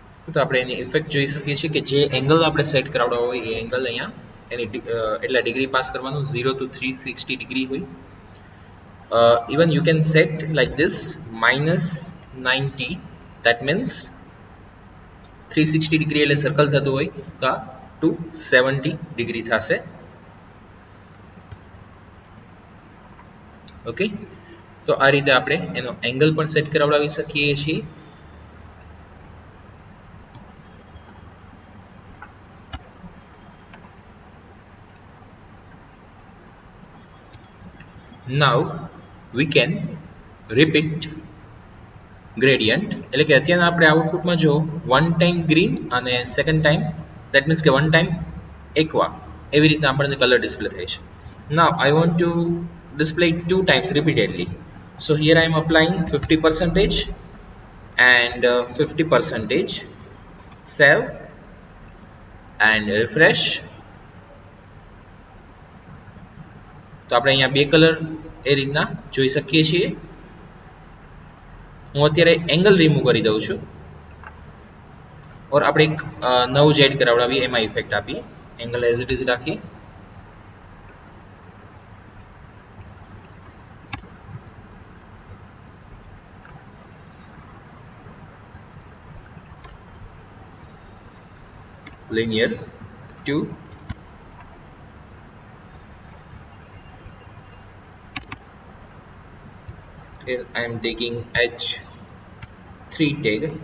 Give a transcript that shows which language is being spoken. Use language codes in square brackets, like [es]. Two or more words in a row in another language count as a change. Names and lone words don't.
[gu] तो આપણે એની ઇફેક્ટ જોઈ શકીએ છીએ કે જે એંગલ આપણે સેટ કરાવડા હોય એ એંગલ અહીંયા એની એટલા ડિગ્રી પાસ કરવાનું 0 to 360 ડિગ્રી હોય. [en] Even you can set like this -90, that means [gu] 360 ડિગ્રી એટલે સર્કલ થતું હોય તો આ 270 ડિગ્રી થશે. ઓકે, તો આ રીતે આપણે એનો એંગલ પણ સેટ કરાવડાવી શકીએ છીએ. [en] Now we can repeat gradient, [gu] એટલે કે અત્યારે આપણે આઉટપુટમાં જો [en] one time [gu] ગ્રીન અને [en] second time, that means [gu] કે [en] one time aqua, [gu] એવી રીતના આપણને કલર ડિસ્પ્લે થાય છે. [en] Now I want to display it 2 times repeatedly. So here I am applying 50% and 50%. Save and refresh. [gu] તો આપણે અહીંયા બે કલર એ રીતના જોઈ શકીએ છીએ. હું અત્યારે [en] angle remove [gu] કરી દઉં છું और આપણે એક નવું જ એડ કરાવડાવીએ, એમાં ઇફેક્ટ આપીએ. [en] angle as it is રાખીએ. linear 2. Here I am taking H3 tag.